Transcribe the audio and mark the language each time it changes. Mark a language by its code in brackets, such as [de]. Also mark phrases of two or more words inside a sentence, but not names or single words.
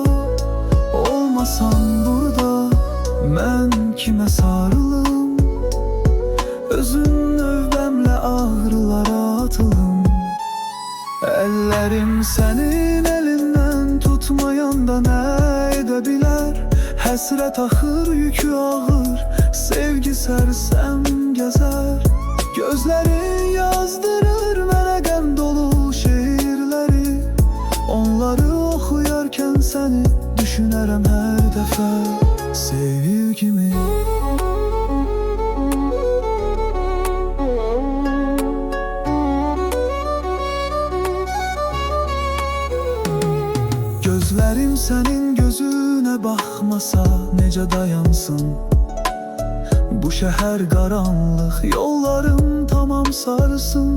[tr] Olmasan burada ben kime sarılım? [az] Özün növbəmle ağrılara atılım. [tr] Ellerim senin elinden tutmayanda ne edebilir? [az] Həsrət axır, yükü ağır, sevgi sərsəm gəzər. Gözlerin yazdırır mənə qəm dolu şeirleri. Onları oxuyarkən səni düşünərəm hər dəfə. [tr] Sevgimi gözlerim senin gözüne bakmasa nece dayansın? Bu şehir karanlık, yollarım tamam sarsın.